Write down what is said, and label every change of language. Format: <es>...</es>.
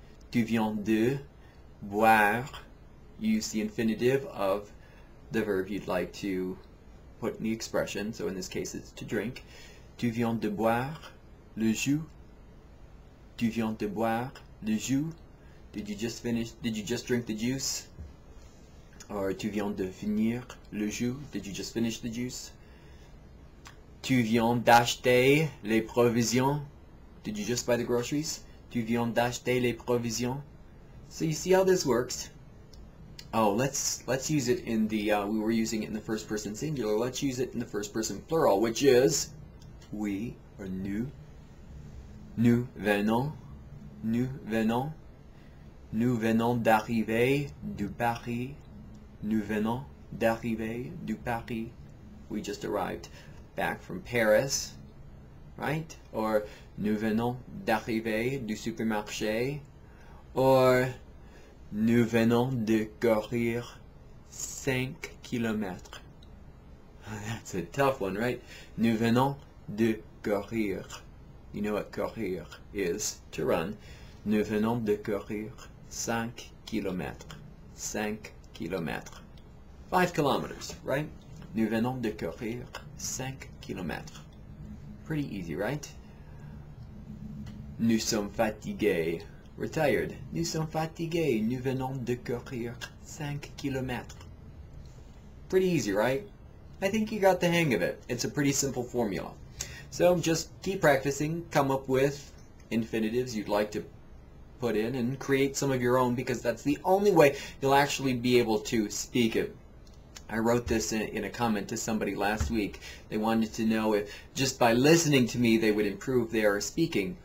<fr>Tu viens de boire,</fr> <en>you use the infinitive of the verb you'd like to put in the expression, so in this case it's to drink.</en> <fr>Tu viens de boire le jus? Tu viens de boire le jus?</fr> <en>Did you just drink the juice? Or</en> <fr>tu viens de finir le jus?</fr> <en>Did you just finish the juice?</en> <fr>Tu viens d'acheter les provisions?</fr> <en>Did you just buy the groceries?</en> <fr>Tu viens d'acheter les provisions?</fr> <en>So you see how this works? Oh, let's use it in the, we were using it in the first person singular. Let's use it in the first person plural, which is we, or nous.</en> <fr>Nous venons. Nous venons. Nous venons d'arriver du Paris. Nous venons d'arriver du Paris.</fr> <en>We just arrived back from Paris, right?</en> <fr>Or nous venons d'arriver du supermarché. Or nous venons de courir 5 kilomètres.</fr> <en>That's a tough one, right?</en> <fr>Nous venons de courir.</fr> <en>You know what courir is, to run.</en> <fr>Nous venons de courir 5 kilomètres. 5 kilomètres.</fr> <en>5 kilometers, right?</en> <fr>Nous venons de courir 5 kilomètres.</fr> <en>Pretty easy, right?</en> <fr>Nous sommes fatigués.</fr> <en>We're tired.</en> <fr>Nous sommes fatigués. Nous venons de courir 5 kilomètres.</fr> <en>Pretty easy, right? I think you got the hang of it. It's a pretty simple formula. So just keep practicing. Come up with infinitives you'd like to put in and create some of your own, because that's the only way you'll actually be able to speak it. I wrote this in a comment to somebody last week. They wanted to know if just by listening to me they would improve their speaking.</en>